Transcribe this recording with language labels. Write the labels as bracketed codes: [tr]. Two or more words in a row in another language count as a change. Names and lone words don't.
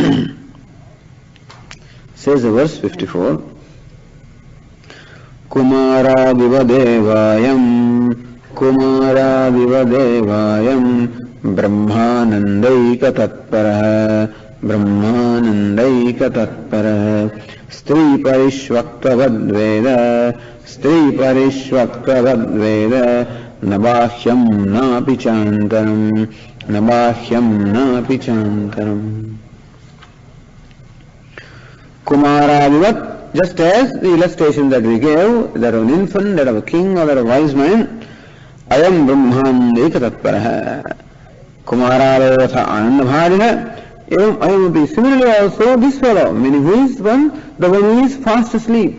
[en] Says the verse 54, [sa] कुमार वदयं ब्रह्मानन्दैक तत्परः स्त्री परिष्वक्तवद् वेद नबाह्यं नापि चान्तरम्. Kumara, [en] just as the illustration that we gave, that of an infant, that of a king, or that of a wise man, [sa] अयं ब्रह्मन् एकतत्परः. कुमार वत आनन्दभरितः. एवम् अयमपि. [en] Similarly also this fellow, meaning who is one? The one who is fast asleep.